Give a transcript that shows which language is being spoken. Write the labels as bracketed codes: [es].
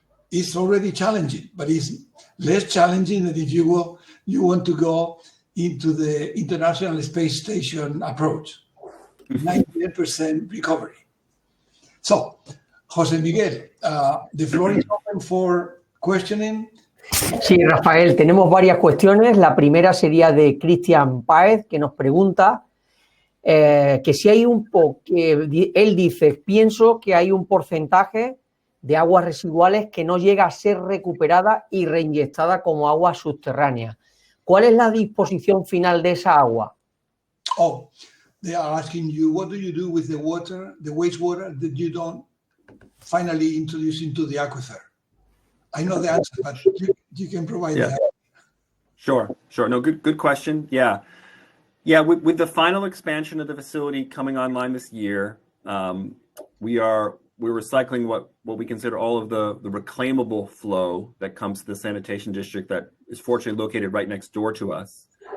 [en] It's already challenging, but it's less challenging than if you want to go into the International Space Station approach. 98% recovery. So, José Miguel, the floor is open for questioning. [es] Sí, Rafael, tenemos varias cuestiones. La primera sería de Cristian Páez, que nos pregunta que si hay él dice, pienso que hay un porcentaje de aguas residuales que no llega a ser recuperada y reinyectada como agua subterránea. ¿Cuál es la disposición final de esa agua? [en] Oh, they are asking you, what do you do with the water, the wastewater that you don't finally introduce into the aquifer? I know the answer, but you can provide that. Sure. No, good question. Yeah. With the final expansion of the facility coming online this year, we're recycling what we consider all of the reclaimable flow that comes to the sanitation district that is fortunately located right next door to us.